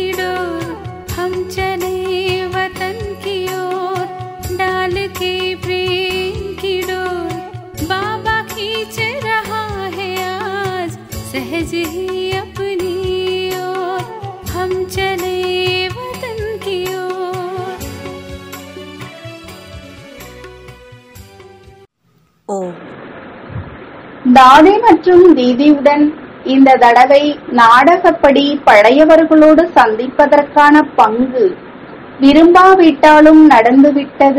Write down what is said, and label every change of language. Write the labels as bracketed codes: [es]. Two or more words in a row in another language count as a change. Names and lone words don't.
[hi] डोर, हम चले वतन की ओर डाल के प्रेम की डोर, बाबा खींच रहा है आज सहज ही अपनी ओर, हम चले वतन की ओर। [ta] ஓம். தாதி மற்றும் தீதியுடன் இந்த தடவை நாடகப்படி பழையவர்களோடு சந்திப்பதற்கான பங்கு விரும்பாவிட்டாலும் நடந்துவிட்டது.